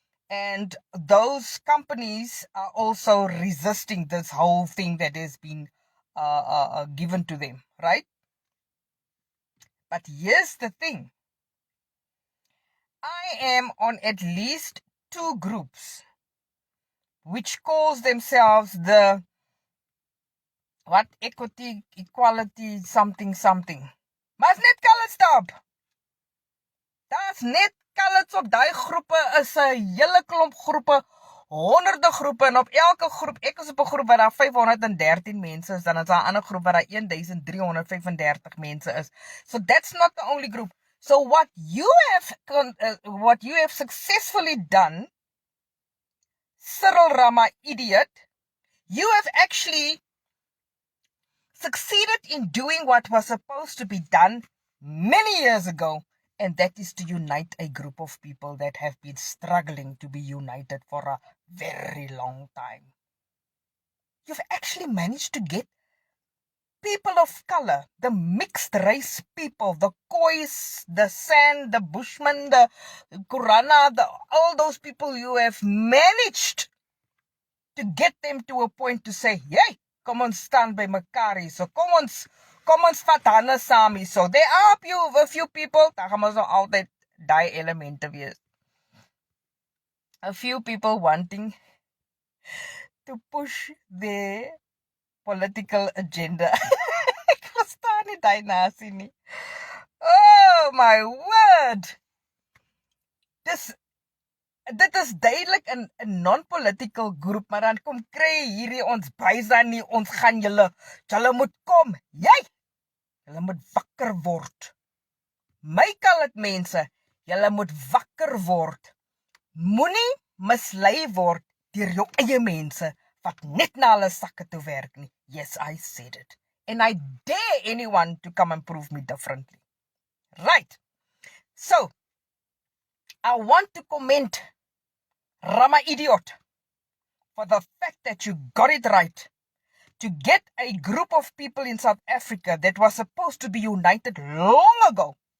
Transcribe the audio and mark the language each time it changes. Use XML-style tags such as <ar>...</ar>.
<en>And those companies are also resisting this whole thing that has been given to them, right? But here's the thing. I am on at least 2 groups which calls themselves the equity, equality, something.</en> <af>Maar is net colored stop. Daar's net coloureds op daai groepe is 'n hele klomp groepe, honderde groepe en op elke groep, ek is op 'n groep waar daar 513 mense is, dan is daar 'n ander groep waar daar 1335 mense is.</af> <en>So that's not the only group. So what you have successfully done, Cyril Rama idiot, you have actually succeeded in doing what was supposed to be done many years ago, and that is to unite a group of people that have been struggling to be united for a very long time. You've actually managed to get people of color, the mixed race people, the Khois, the San, the Bushmen, the Kurana, all those people, you have managed to get them to a point to say, yay,</en> <af>kom ons staan by mekaar hier. So kom ons vat hande saam hier.</af> <en>So there are a few people,</en> <af>daar gaan ons nou altyd die elemente wees.</af> <en>A few people wanting to push their political agenda.</en> <af>Ek verstaan nie die nasie nie.</af> <en>Oh my word.</en> <af>Dit is duidelik 'n non-political groep, maar dan kom kry hierdie ons bysa nie, ons gaan julle moet kom. Julle moet wakker word. My colored mense, julle moet wakker word. Moenie mislei word deur jou eie mense wat net na hulle sakke toe werk nie.</af> <en>Yes, I said it. And I dare anyone to come and prove me differently. Right. So, I want to comment Rama idiot for the fact that you got it right to get a group of people in South Africa that was supposed to be united long ago.</en>